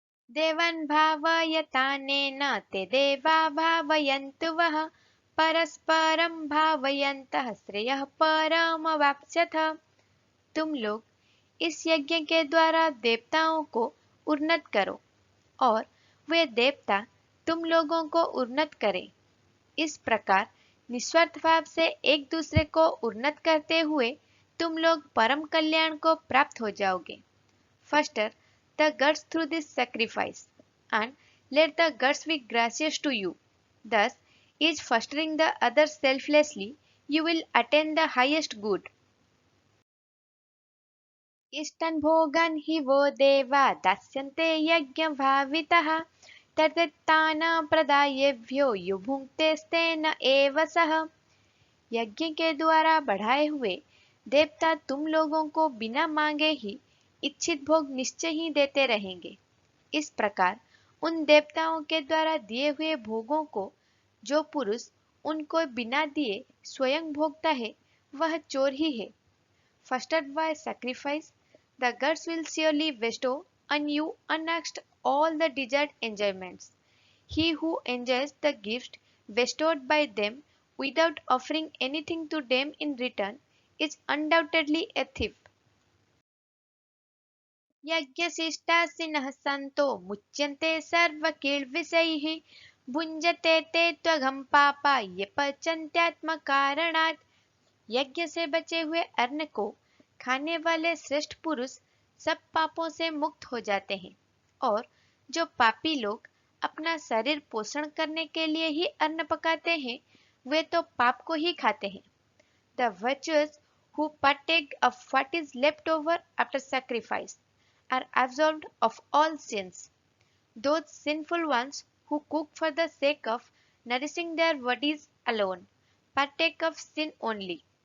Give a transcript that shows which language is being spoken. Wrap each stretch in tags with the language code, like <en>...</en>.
<sa>देवान् भावयतानेन ते देवा भावयन्तु वः परस्परं भावयन्तः श्रेयः परमवाप्स्यथ।</sa> <hi>तुम लोग इस यज्ञ के द्वारा देवताओं को उन्नत करो और वे देवता तुम लोगों को उन्नत करें। इस प्रकार निस्वार्थ भाव से एक दूसरे को उन्नत करते हुए तुम लोग परम कल्याण को प्राप्त हो जाओगे।</hi> <en>Foster the gods through this sacrifice, and let the gods be gracious to you. Thus, each fostering the other selflessly, you will attain the highest good.</en> <sa>Eastern भोगान् हि वो देवा दास्यन्ते यज्ञभावितः तद्तान् प्रदायेभ्यो यो भुङ्क्तेस्तेन एव सः।</sa> <hi>यज्ञ के द्वारा बढ़ाए हुए देवता तुम लोगों को बिना मांगे ही इच्छित भोग निश्चय ही देते रहेंगे। इस प्रकार उन देवताओं के द्वारा दिए हुए भोगों को जो पुरुष उनको बिना दिए स्वयं भोगता है वह चोर ही है।</hi> <en>Fostered by sacrifice, the gods will surely bestow on you unasked all the desired enjoyments. He who enjoys the gift bestowed by them without offering anything to them in return is undoubtedly a thief.</en> <sa>यज्ञशिष्टासिनः सन्तो मुच्यन्ते सर्वकिल्बिषैः भुञ्जते ते त्वघं पापा ये पचन्त्यात्मकारणात्।</sa> <hi>यज्ञ से बचे हुए अन्न को खाने वाले श्रेष्ठ पुरुष सब पापों से मुक्त हो जाते हैं और जो पापी लोग अपना शरीर पोषण करने के लिए ही अन्न पकाते हैं वे तो पाप को ही खाते हैं।</hi> <en>The virtuous who partake of what is left over after sacrifice are absolved of all sins. Those sinful ones who cook for the sake of nourishing their bodies alone partake of sin only.</en>